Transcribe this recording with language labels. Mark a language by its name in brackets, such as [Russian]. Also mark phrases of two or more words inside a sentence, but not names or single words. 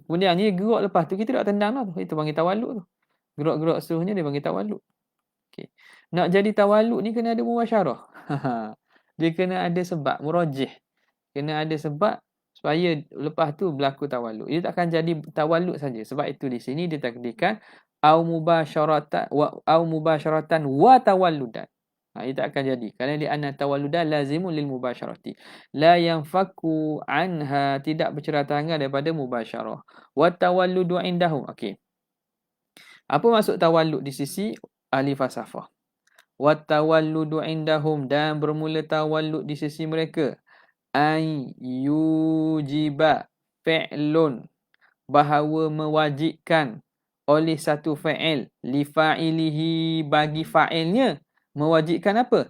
[Malay] Kemudian ni gerak lepas tu kita nak tendang lah tu. Itu panggil tawallud tu. Gerak-gerak seterusnya dia panggil tawallud. Okey. Nak jadi tawallud ni kena ada mubasyarah. Dia kena ada sebab murajih. Kena ada sebab supaya lepas tu berlaku tawallud. Dia takkan jadi tawallud saja. Sebab itu di sini dia takdirkan [Arabic] أو مباشرة وتولدا. [Malay] Ia tak akan jadi. Kerana di [Arabic] أن تولدا لازم للمباشرة. لا ينفك عنها, [Malay] tidak bercerai tangan daripada mubasyarah. [Arabic] والتولد عندهم. Okey. [Malay] Apa maksud tawallud di sisi ahli falsafah? [Arabic] والتولد عندهم, [Malay] dan bermula tawallud di sisi mereka. [Arabic] أن يوجب فعل, [Malay] bahawa mewajibkan oleh satu fa'il [Arabic] لفاعله, [Malay] bagi fa'ilnya mewajibkan apa?